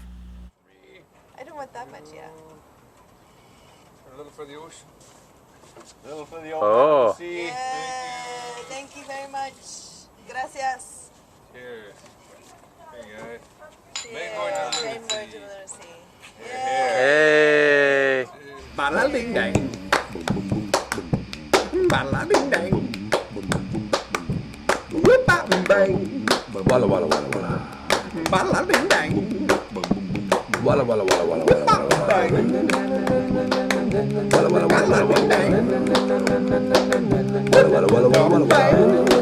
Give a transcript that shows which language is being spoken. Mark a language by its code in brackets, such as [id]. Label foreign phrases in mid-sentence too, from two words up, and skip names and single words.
[en] I don't want that much yet. A little for the ocean. A little for the old Oh. sea. Yeah, thank you very much. Gracias. Cheers. There you go. Yeah, kind word to the sea. Hey. Ba ding dang. Ba ding dang. Whip bop and bang. Walla walla walla walla. Ba ding dang. Walla walla walla walla walla. Bang. Walla walla walla walla. Walla walla walla walla.